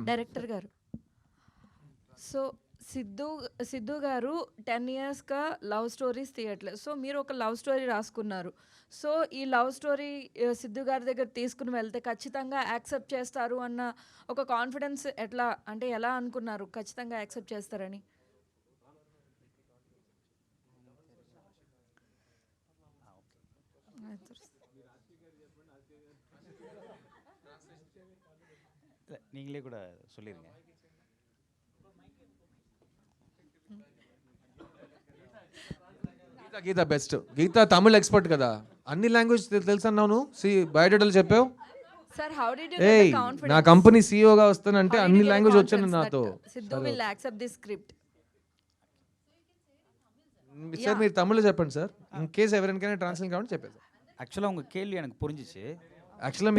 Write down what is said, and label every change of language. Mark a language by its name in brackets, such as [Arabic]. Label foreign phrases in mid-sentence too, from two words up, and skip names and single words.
[Telugu] డైరెక్టర్ గారు, సో సిద్ధు గారు 10 yearsగా [English] love stories [Telugu] తీయట్లేదు. సో మీరు ఒక [English] love story [Telugu] రాసుకున్నారు. సో ఈ [English] love story [Telugu] సిద్ధు గారి దగ్గర తీసుకుని వెళ్తే ఖచ్చితంగా యాక్సెప్ట్ చేస్తారు అన్న ఒక కాన్ఫిడెన్స్ ఎలా అనుకున్నారు ఖచ్చితంగా యాక్సెప్ట్ చేస్తారని? [Tamil] நீங்களே கூட சொல்லிருங்க. [Telugu] గీత బెస్ట్. గీత తమిళ్ ఎక్స్పర్ట్ కదా, అన్ని లాంగ్వేజ్ తెలుసు అన్నావు. బయోడేటాలు చెప్పావు. [English] sir how did you ఏయ్ get the confidence? [Telugu] నా కంపెనీ సీఈఓగా వస్తానంటే అన్ని లాంగ్వేజ్ వచ్చాను నాతో. [English] Siddhu will accept this script. [Telugu] సార్ మీరు తమిళ్లో చెప్పండి సార్, [English] in case [Telugu] ఎవరికైనా ట్రాన్స్లేట్ కావాలంటే చెప్పేది. [Tamil] ஆக்சுவலாக உங்கள் கேள்வி எனக்கு புரிஞ்சிச்சு. [Telugu] యాక్చువల్గా